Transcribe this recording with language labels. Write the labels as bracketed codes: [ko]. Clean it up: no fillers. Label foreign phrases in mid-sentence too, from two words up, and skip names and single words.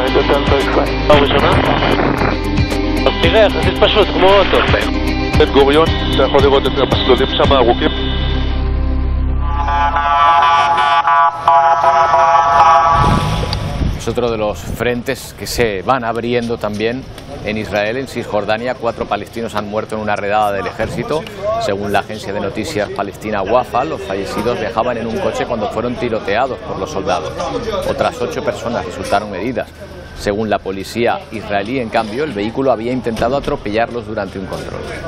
[he] פעם ראשונה? אז תראה, יחסית פשוט, כמו אוטו. בן גוריון, אתה יכול לראות את המסלולים שם ארוכים. [es] Es otro de los frentes que se van abriendo también en Israel. En Cisjordania, 4 palestinos han muerto en una redada del ejército. Según la agencia de noticias palestina Wafa, los fallecidos viajaban en un coche cuando fueron tiroteados por los soldados. Otras 8 personas resultaron heridas. Según la policía israelí, en cambio, el vehículo había intentado atropellarlos durante un control.